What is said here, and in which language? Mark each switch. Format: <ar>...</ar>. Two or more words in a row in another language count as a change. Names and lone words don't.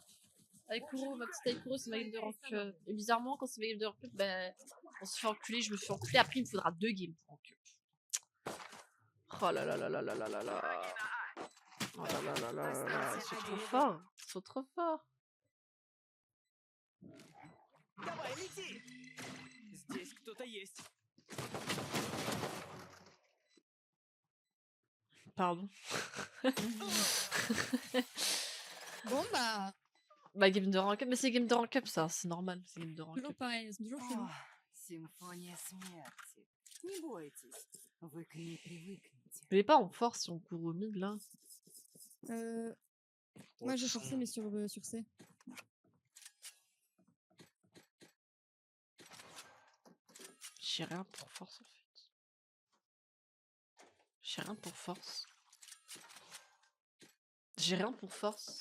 <fr>Aikuro, ma petite Aikuro, c'est ma game de</fr> <en>rank up.</en> <fr>Et bizarrement, quand c'est ma game de</fr> <en>rank up,</en> <fr>ben, on se fait enculer, je me fais enculer. Après, il me faudra 2 games pour</fr> <en>rank up.</en> <fr>Oh là là là là là là là là. Oh là là là là là là. Ils sont trop forts. Ils sont trop forts.</fr> <ru>Давай, лети! Здесь кто-то есть.</ru> <fr>Pardon. Bon bah, Bah, game de</fr> <en>rank up.</en> <fr>Mais c'est game de</fr> <en>rank up,</en> <fr>ça. C'est normal. C'est game de rank toujours up. pareil, elles sont toujours chelous.</fr> <ru>О, симфония смерти. Не бойтесь, вы к ней привыкнете.</ru> <fr>Je vais pas en force si on court au mid, là. Moi j'ai forcé mais sur C. J'ai rien pour force, en fait. J'ai rien pour force. J'ai rien pour force.</fr>